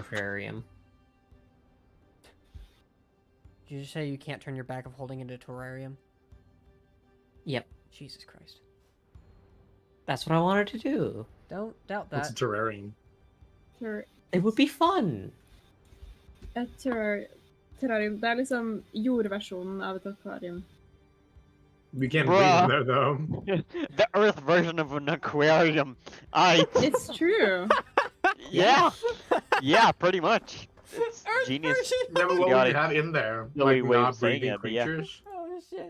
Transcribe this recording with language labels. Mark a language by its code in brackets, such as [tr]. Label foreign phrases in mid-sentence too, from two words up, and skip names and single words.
[en] into a terrarium. Did you just say you can't turn your bag of holding into a terrarium? Yep, Jesus Christ. that's what I wanted to do. Don't doubt What's a that. terrarium? It would be fun. [no] Et terrarium. Det er liksom jordversjonen av et akvarium. [en] We can't Bruh. breathe in there though. The Earth version of an aquarium. It's true. Yeah. Yeah, pretty much. It's Earth genius. version. Yeah, but what would Chaotic. you have in there? Silly Like way of not saying breathing it, but yeah. creatures? Oh shit.